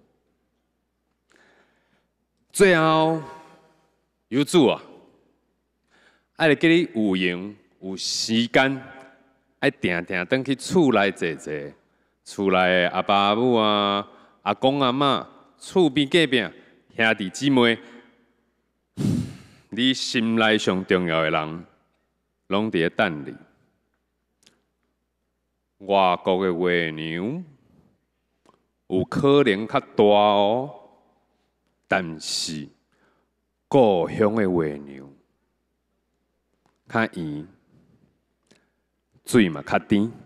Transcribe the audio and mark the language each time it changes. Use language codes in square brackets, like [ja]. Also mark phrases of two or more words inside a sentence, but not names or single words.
[nan] 最后，有主啊，爱来叫你有闲有时间，爱定定转去厝内坐坐，厝内的阿爸阿母啊、阿公阿嬷、厝边隔壁兄弟姊妹。你心内上重要的人，拢伫咧等你。外国的月娘有可能较大哦， 但是故乡的话娘较圆，水嘛较甜。